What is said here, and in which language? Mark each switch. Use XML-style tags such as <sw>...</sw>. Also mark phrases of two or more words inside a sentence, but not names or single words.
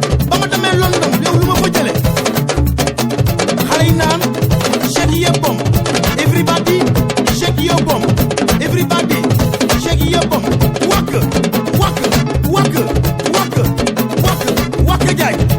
<wo>Ba ma demee London, yow lu ma fa jële? Xale yi naan,</wo> <en>"Shake your bum." Everybody, shake your bum. Everybody, shake your bum. Waka, waka, waka, waka, waka, waka,</en> <wo>jaay.</wo>